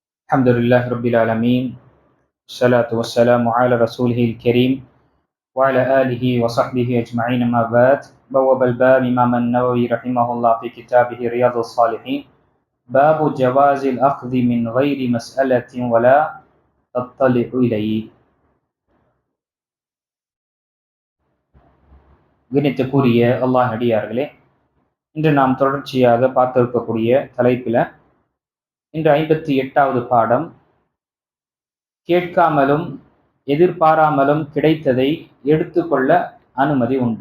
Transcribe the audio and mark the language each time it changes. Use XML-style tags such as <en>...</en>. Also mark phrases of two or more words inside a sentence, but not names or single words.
<ar>الحمد لله رب العالمين والصلاة والسلام على رسوله الكريم وعلى آله وصحبه أجمعين ما بعد بواب الباب إمام النووي رحمه الله في كتابه رياض الصالحين باب جواز الأخذ من غير مسألة ولا تطلع إليه</ar> <ta>கணித்துக்குரிய அல்லாஹ் நடிகார்களே, இன்று நாம் தொடர்ச்சியாக பார்த்திருக்கக்கூடிய தலைப்பில் இன்று 58வது பாடம், கேட்காமலும் எதிர்பாராமலும் கிடைத்ததை எடுத்துக்கொள்ள அனுமதி உண்டு.</ta>